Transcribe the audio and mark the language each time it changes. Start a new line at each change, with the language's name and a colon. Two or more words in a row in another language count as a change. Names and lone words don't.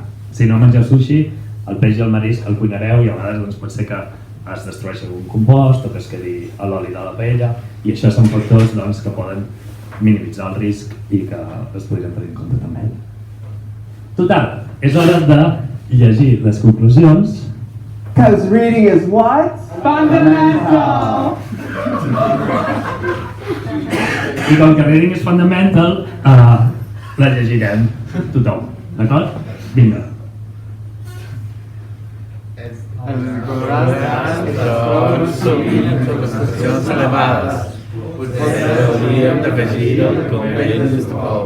Catalan: Si no mengeu sushi, el peix i el marisc el cuinareu i a vegades doncs, pot ser que es destrueixi algun compost o que es quedi a l'oli de la paella i això són factors doncs, que poden minimitzar el risc i que es podrien tenir en compte també. Total, és hora de llegir les conclusions.
English: Because reading is what? Fundamental!
Catalan: I com que
English: reading is fundamental,
Catalan: la llegirem tothom, d'acord? Vinga. Sovint concentracions elevades. Potser hauríem d'afegir el conveni d'Estocolm.